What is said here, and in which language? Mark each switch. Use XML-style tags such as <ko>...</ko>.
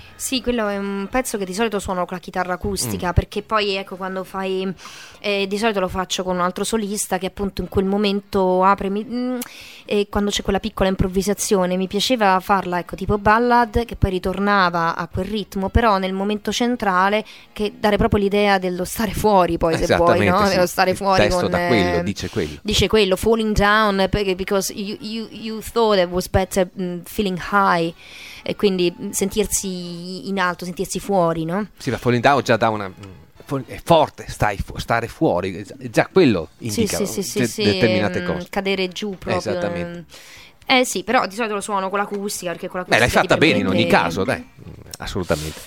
<it>Sì, quello è un pezzo che di solito suono con la chitarra acustica, perché poi ecco quando fai, di solito lo faccio con un altro solista che appunto in quel momento apre, e quando c'è quella piccola improvvisazione, mi piaceva farla ecco tipo ballad che poi ritornava a quel ritmo, però nel momento centrale, che dare proprio l'idea dello stare fuori poi, se vuoi, no? Sì, dello stare fuori testo con, da quello, dice quello. Dice quello,</it> <en>falling down, because you thought it was better feeling high.</en> <it>E quindi sentirsi in alto, sentirsi fuori, no? Sì, la falling down già dà una... è forte, stare fuori, già quello indica determinate cose. Cadere giù proprio. Esattamente. Sì, però di solito lo suono con l'acustica, perché con l'acustica... Beh, l'hai fatta bene in ogni caso, dai, assolutamente.</it>